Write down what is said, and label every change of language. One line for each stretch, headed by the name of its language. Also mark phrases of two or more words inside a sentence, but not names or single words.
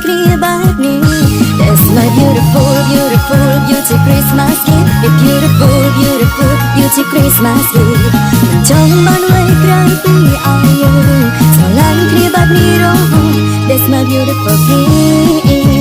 Khmer: គ្នាបែបនេះ
English: That's my beautiful beautiful beauty Christmas gift beautiful beautiful beauty Christmas gift
Khmer: មិនចង់បានអ្វីក្រៅពីឲ្យយើងស្រឡាញ់គ្នាបែបនេះរហូត
English: That's my beautiful gift